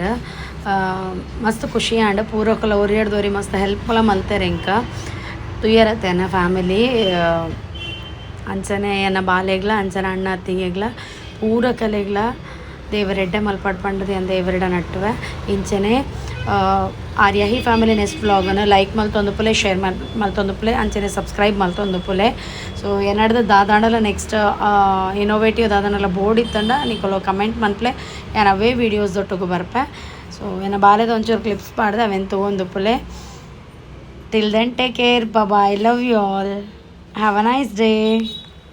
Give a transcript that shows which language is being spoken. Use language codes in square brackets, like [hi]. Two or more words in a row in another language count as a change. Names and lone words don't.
[tcy] ಮಸ್ತ್ ಖುಷಿ ಆಂಡ ಪೂರಕಲ ಒರಿಯಾಡ್ದವ್ರಿ ಮಸ್ತ್ ಹೆಲ್ಪ್ಲ ಮಲ್ತಾರೆ ಇಂಕ ತುಯ್ಯರತ್ತೆ ನನ್ನ ಫ್ಯಾಮಿಲಿ ಅಂಚನೆ ಎನ್ನ ಬಾಲೆಗ್ಲ ಅಂಚನೆ ಅಣ್ಣ ಅತ್ತಿಗೆಗ್ಲ ಪೂರ ಕಲೆಗ್ಲ ದೇವರೆಡ್ಡೆ ಮಲ್ಪಾಡು ಪಂಡದು ಏನು ದೇವರೆಡ ನಟ್ಟುವೆ ಇಂಚನೆ ಆರ್ಯ ಹಿ ಫ್ಯಾಮಿಲಿ ನೆಕ್ಸ್ಟ್ ವ್ಲಾಗನ್ನು ಲೈಕ್ ಮಲ್ತೊಂದುಪುಲೆ ಶೇರ್ ಮಲ್ತೊಂದುಪುಲೆ ಅಂಚನೆ ಸಬ್ಸ್ಕ್ರೈಬ್ ಮಲ್ತೊಂದುಪುಲೆ. ಸೊ ಏನಾಡ್ದು ದಾದಾಂಡಲ [en] next innovative [tcy] ದಾದಾಂಡಲ ಬೋರ್ಡ್ ಇತ್ತಂಡ ನಿಕೊಲು ಕಮೆಂಟ್ ಮನ್ಪ್ಲೆ ಯಾನ್ ಅವೇ ವೀಡಿಯೋಸ್ ಒಟ್ಟಿಗೆ ಬರ್ಪೆ. ಸೊ ಏನ ಬಾಲೆದ ಒಂಚೂರು ಕ್ಲಿಪ್ಸ್ ಪಾಡ್ದೆ ಅವೇನು ತೊಗೊಂಡುಪ್ಪಲೆ. [en] Till then take care, bye, love you all, have a nice day.